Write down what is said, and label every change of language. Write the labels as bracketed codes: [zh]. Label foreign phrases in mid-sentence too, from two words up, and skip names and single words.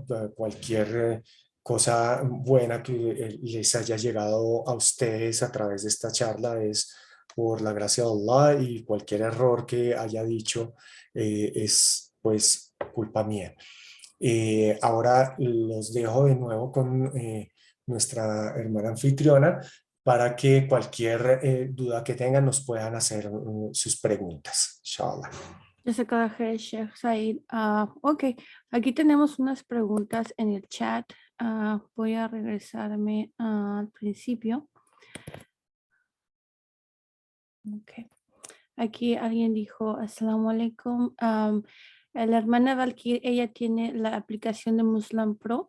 [es] Cualquier cosa buena que les haya llegado a ustedes a través de esta charla es por la gracia de Allah, y cualquier error que haya dicho es pues culpa mía. Ahora los dejo de nuevo con nuestra hermana anfitriona para que cualquier duda que tengan nos puedan hacer sus preguntas. [ar] إن شاء الله. جزاك الله خير, Sheikh Said. [es] Ok, aquí tenemos unas preguntas en el chat. Voy a regresarme al principio. Okay. Aquí alguien dijo, [ar] السلام عليكم. [es] La hermana Valkyrie, ella tiene la aplicación de Muslim Pro.